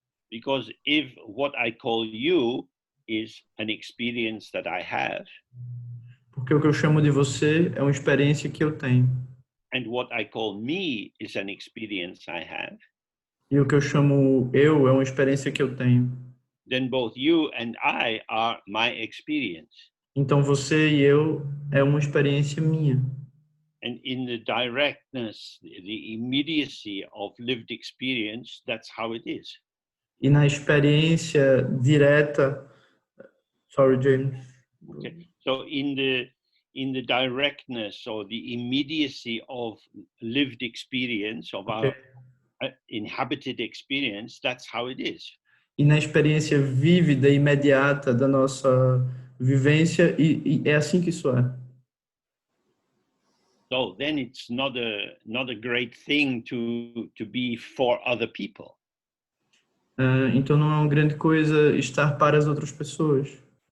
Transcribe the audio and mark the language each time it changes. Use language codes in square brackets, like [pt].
[en] Because if what I call you is an experience that I have, [pt] Porque o que eu chamo de você é uma experiência que eu tenho. [en] and what I call me is an experience I have, [pt] E o que eu chamo eu é uma experiência que eu tenho. [en] then both you and I are my experience. [pt] Então você e eu é uma experiência minha. [en] And in the directness, the immediacy of lived experience, that's how it is. [pt] E na experiência direta, [en] sorry James. Okay. So in the directness or the immediacy of lived experience of our inhabited experience, that's how it is. [pt] E na experiência vívida e imediata da nossa vivência, e é assim que isso é. [en] So then it's not a great thing to be for other people. [pt] Então não é uma grande coisa estar para as outras pessoas.